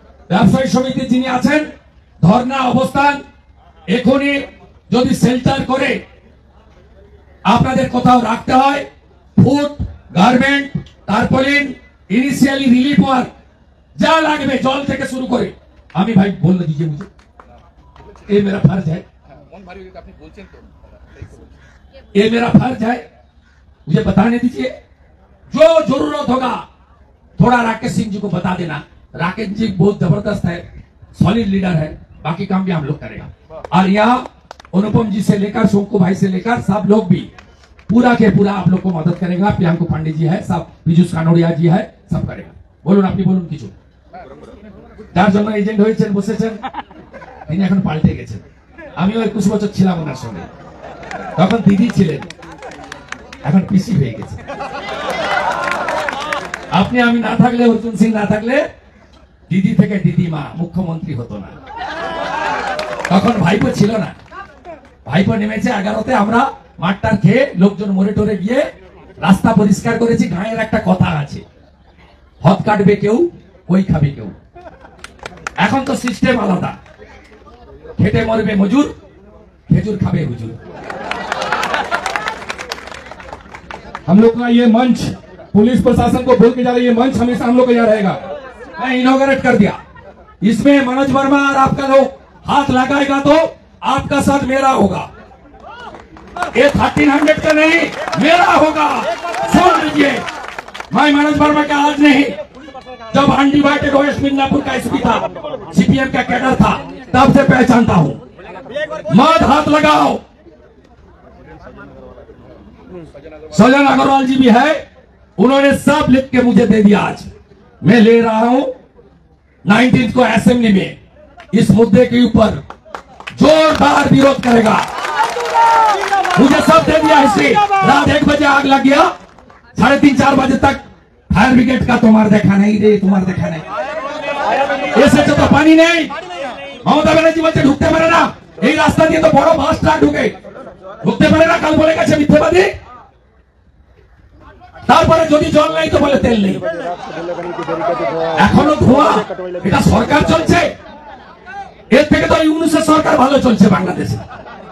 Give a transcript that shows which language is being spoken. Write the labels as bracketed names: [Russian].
[Bangla] ব্যবসায়ী সমিতি যিনি আছেন, ধর্ণা অবস্থান এখনই যদি শেল্টার করে আপনাদের কোথাও রাখতে হয়, food garment tarpaulin initially relief work जा लागबे जल থেকে শুরু করে। আমি ভাই বললে [Hindi] दीजिए मुझे, ये मेरा फर्ज है, ये मेरा फर्ज है, मुझे बताने दीजिए। जो जरूरत होगा थोड़ा राकेश सिंह जी को बता देना। राकेश जी बहुत जबरदस्त है, सॉलिड लीडर है, बाकी काम भी हम लोग करेगा। और यहाँ अनुपम जी से लेकर शोको भाई से लेकर सब लोग भी पूरा के पूरा आप लोग को मदद करेगा। प्रियांकु पांडे जी है, सब पीयूष कानोड़िया जी है, सब करेगा। [Bangla] বলুন আপনি বলুন কিছু। যার জন্য এজেন্ট হয়েছেন বসেছেন তিনি এখন পাল্টে গেছেন। আমিও 21 বছর ছিলাম ওনার সঙ্গে, তখন দিদি ছিলেন, এখন পিসি হয়ে গেছে। আপনি আমি না থাকলে, অর্জুন সিং না থাকলে দিদি থেকে দিদিমা মুখ্যমন্ত্রী হতো না। তখন ভাইপো ছিল না, ভাইপো নেমেছে 11তে। আমরা মাঠটার খেয়ে লোকজন মরে টরে গিয়ে রাস্তা পরিষ্কার করেছি। গাঁয়ের একটা কথা আছে, হদ কাটবে কেউ, ওই খাবে কেউ। এখন তো সিস্টেম আলাদা, খেটে মরবে মজুর, খেজুর খাবে হুজুর। [Hindi] हम लोग का ये मंच पुलिस प्रशासन को बोल के जा रही है, मंच हमेशा हम लोग का यहाँ रहेगा। मैं इनॉग्रेट कर दिया, इसमें मनोज वर्मा और आपका लोग हाथ लगाएगा तो आपका साथ मेरा होगा। ये 1300 का नहीं, मेरा होगा। सुन लीजिए, मैं मनोज वर्मा का आज नहीं, जब अनडिवाइडेड वेस्ट मिदनापुर का एसपी था, सीपीएम का कैडर था, तब से पहचानता हूं। मत हाथ लगाओ। सजन अग्रवाल जी भी है, उन्होंने सब लिख के मुझे दे दिया। आज मैं ले रहा हूं 19 को असेंबली में इस मुद्दे के ऊपर जोरदार विरोध करेगा। मुझे सब दे दिया हिस्ट्री। रात 1 बजे आग लग गया, 3:30-4 बजे तक फायर ब्रिगेड का तुम्हारा देखा नहीं रे, तुम्हारा देखा नहीं। ऐसे तो पानी नहीं। [Bangla] ममता बनर्जी বলছে ঢুকতে পারে না, এই রাস্তা দিয়ে তো বড় বাস ট্রাক ঢুকতে পারে না। কাল বলে গেছে মিথ্যাবাদী। তারপরে যদি জল নাই তো বলে তেল নেই। এখনো ধোঁয়া। এটা সরকার চলছে, এর থেকে তো ইউনূসের সরকার ভালো চলছে বাংলাদেশে।